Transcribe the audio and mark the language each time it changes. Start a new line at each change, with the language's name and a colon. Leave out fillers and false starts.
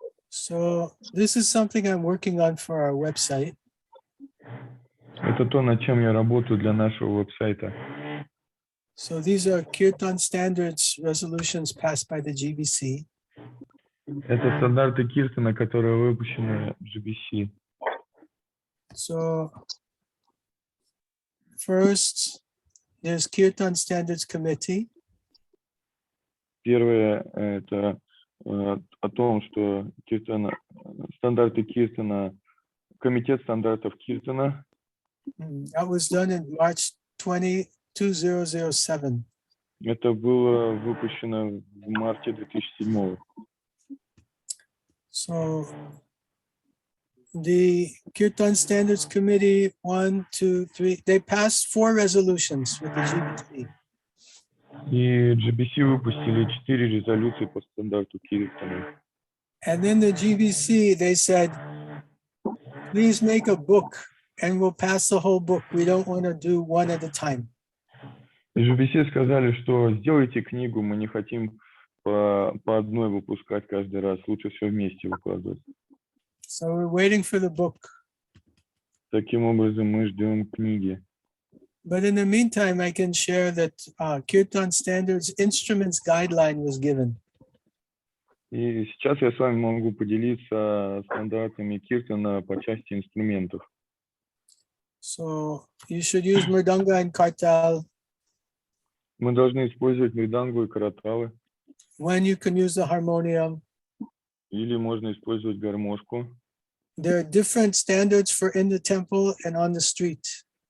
English: So this is something I'm working on for our website.
Russian: Это то, над чем я работаю для нашего веб-сайта.
English: So these are Kirtan standards resolutions passed by the GBC.
Russian: Это стандарты Киртана, которые выпущены в GBC.
English: So first, there's Kirtan Standards Committee.
Russian: Первое – это о том, что стандарты Киртана, комитет стандартов Киртана.
English: That was done in March 2007.
Russian: Это было выпущено в марте 2007.
English: So the Kirtan Standards Committee, 1, 2, 3, they passed 4 resolutions with the GBC.
Russian: И GBC выпустили 4 резолюции по стандарту Киртана.
English: And then the GBC, they said, please make a book and we'll pass the whole book. We don't want to do one at a time.
Russian: GBC сказали, что сделайте книгу, мы не хотим по одной выпускать каждый раз, лучше все вместе выкладывать.
English: So we're waiting for the book.
Russian: Таким образом, мы ждем книги.
English: But in the meantime, I can share that Kirtan Standards Instruments Guideline was given.
Russian: И сейчас я с вами могу поделиться стандартами Киртана по части инструментов.
English: So you should use Mridanga and Kartal.
Russian: Мы должны использовать мридангу и караталы.
English: When you can use the harmonium.
Russian: Или можно использовать гармошку.
English: There are different standards for in the temple and on the street.